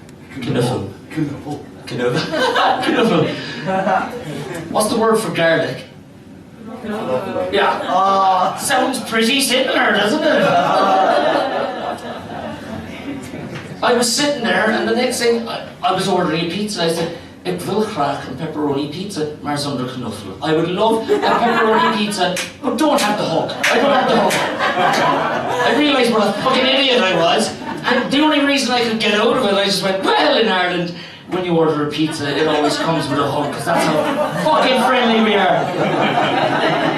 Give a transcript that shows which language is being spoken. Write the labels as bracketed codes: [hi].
[nl] Knuffel. Knuffel. [en] What's the word for garlic? Yeah. Sounds pretty similar, doesn't it? I was sitting there, and the next thing I was ordering a pizza. I said, [nl] "Ik wil graag een pepperoni pizza, maar zonder knuffel." [en] I would love a pepperoni pizza, but don't have the hug. I don't have the hug. I realised what a fucking idiot I was, and the only reason I could get out of it, I just went, well, in Ireland, when you order a pizza, it always comes with a hug, because that's how fucking friendly we are.